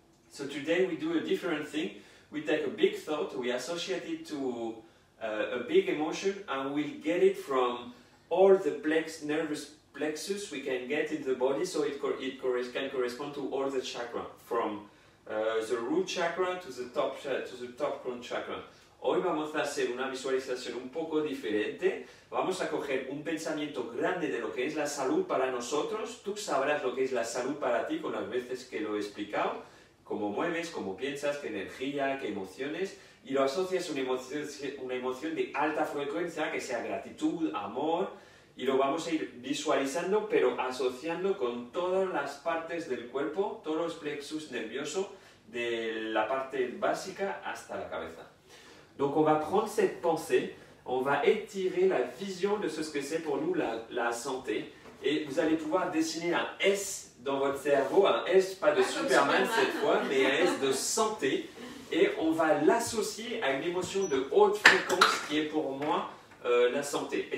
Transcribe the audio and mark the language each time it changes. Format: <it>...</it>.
<en>So today we do a different thing. We take a big thought, we associate it to a big emotion, and we'll get it from all the nervous plexus we can get in the body, so it can correspond to all the chakra, from the root chakra to the top crown chakra.</en> <es>Hoy vamos a hacer una visualización un poco diferente. Vamos a coger un pensamiento grande de lo que es la salud para nosotros. Tú sabrás lo que es la salud para ti con las veces que lo he explicado. Cómo mueves, cómo piensas, qué energía, qué emociones. Y lo asocias a una emoción de alta frecuencia, que sea gratitud, amor. Y lo vamos a ir visualizando, pero asociando con todas las partes del cuerpo, todos los plexus nerviosos, de la parte básica hasta la cabeza.</es> <fr>Donc on va prendre cette pensée, on va étirer la vision de ce que c'est pour nous la santé, et vous allez pouvoir dessiner un S dans votre cerveau, un S pas de Superman cette fois, mais un S de santé, et on va l'associer à une émotion de haute fréquence qui est pour moi la santé.</fr>